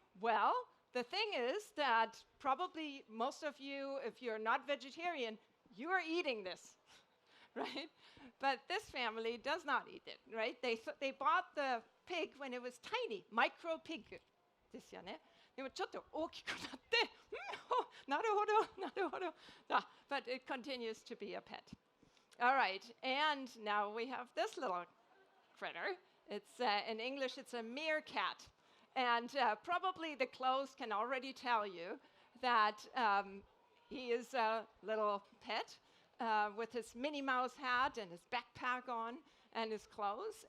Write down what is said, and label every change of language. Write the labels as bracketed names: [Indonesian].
[English] Well, the thing is that probably most of you, if you're not vegetarian, you are eating this, right? But this family does not eat it, right? They bought the pig when it was tiny, micro pig [Japanese] ですよね。でもちょっと大きくなって、なるほど、なるほど。 [English] But it continues to be a pet. All right, and now we have this little critter. It's in English, it's a meerkat. And probably the clothes can already tell you that he is a little pet with his Minnie Mouse hat and his backpack on and his clothes.